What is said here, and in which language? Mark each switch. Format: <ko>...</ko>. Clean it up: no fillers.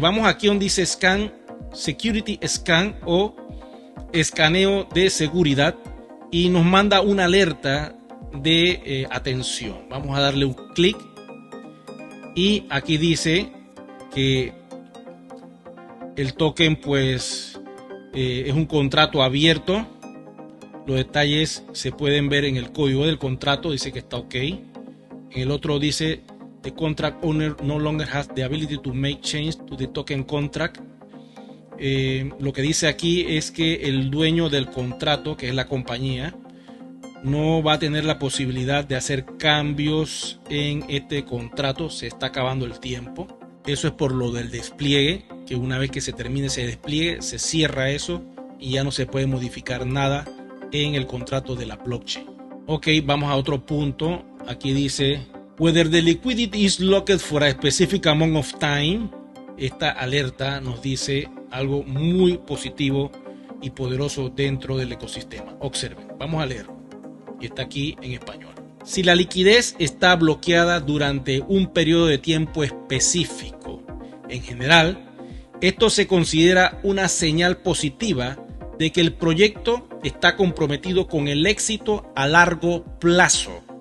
<es>Vamos aquí donde dice Scan, Security Scan o escaneo de seguridad, y nos manda una alerta de atención. Vamos a darle un clic y aquí dice que el token pues Es un contrato abierto. Los detalles se pueden ver en el código del contrato. Dice que está ok. En el otro dice:</es> <en>the contract owner no longer has the ability to make change to the token contract.</en> <es>Lo que dice aquí es que el dueño del contrato, que es la compañía, no va a tener la posibilidad de hacer cambios en este contrato. Se está acabando el tiempo. Eso es por lo del despliegue, que una vez que se termine ese despliegue, se cierra eso y ya no se puede modificar nada en el contrato de la blockchain. Ok, vamos a otro punto. Aquí dice:</es> <en>whether the liquidity is locked for a specific amount of time.</en> <es>Esta alerta nos dice algo muy positivo y poderoso dentro del ecosistema. Observen, vamos a leer. Y está aquí en español. Si la liquidez está bloqueada durante un periodo de tiempo específico, en general, esto se considera una señal positiva de que el proyecto está comprometido con el éxito a largo plazo.</es>